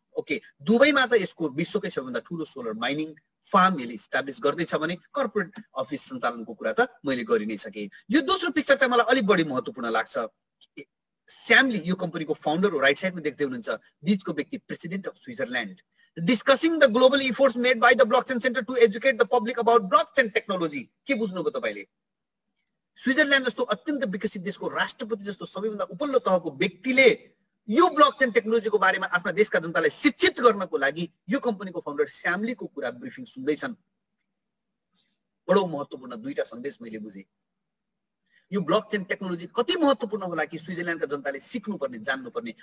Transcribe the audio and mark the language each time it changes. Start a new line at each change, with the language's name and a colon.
Nepali: Okay, दुबईमा त यसको विश्वकै सबैभन्दा ठुलो सोलर माइनिङ फार्म यसले इस्टाब्लिस गर्दैछ भने कर्पोरेट अफिस सञ्चालनको कुरा त मैले गरि नै सकेँ। यो दोस्रो पिक्चर चाहिँ मलाई अलिक बढी महत्त्वपूर्ण लाग्छ। स्याम ली यो कम्पनीको फाउन्डर हो, राइट साइडमा देख्दै हुनुहुन्छ। बीचको व्यक्ति president of Switzerland.
English: Discussing the global efforts made by the Blockchain Center to educate the public about blockchain technology.
Nepali: के बुझ्नुभयो तपाईले? स्विजरल्यान्ड जस्तो अत्यन्त विकसित देशको राष्ट्रपति जस्तो सबैभन्दा उपल्लो तहको व्यक्तिले यो ब्लकचेन टेक्नोलोजीको बारेमा आफ्ना देशका जनतालाई शिक्षित गर्नको लागि यो कम्पनीको फाउन्डर स्याम लीको कुरा ब्रिफिङ सुन्दैछन्। बडो महत्त्वपूर्ण दुईटा सन्देश मैले बुझेँ। यो ब्लकचेन टेक्नोलोजी कति महत्त्वपूर्ण होला कि स्विजरल्यान्डका जनताले सिक्नुपर्ने, जान्नुपर्ने।